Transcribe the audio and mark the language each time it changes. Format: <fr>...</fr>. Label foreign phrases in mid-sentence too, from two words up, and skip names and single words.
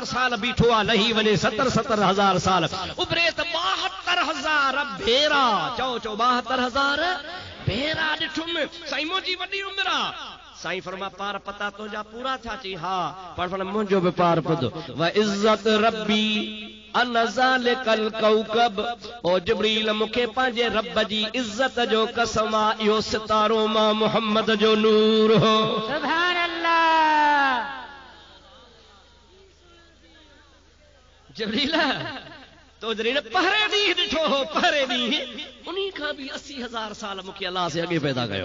<sd>साल बीठो आहे लही वञे 70,000 साल उभरे त 72,000 भेरा चओ 72,000 भेरा ॾिठुमि साईं मुंहिंजी वॾी उमिरि आहे साईं फरमा पार पता तुंहिंजा पूरा थिया चई हा पर फरमा मुंहिंजो बि पार ॿुधो</sd> <ar>وعزة ربي إن ذلك الكوكب</ar> <sd>ओ जिब्रील मूंखे पंहिंजे रब जी इज़त जो कसम आहे इहो सितारो मां मुहम्मद जो नूर हो</sd> <ar>سبحان الله</ar> <sd>जिब्रील तो जॾहिं पहिरें ॾींहुं ॾिठो हो पहिरें ॾींहुं उन्ही खां बि 80,000 साल मूंखे अलाह से अॻे पैदा कयो</sd>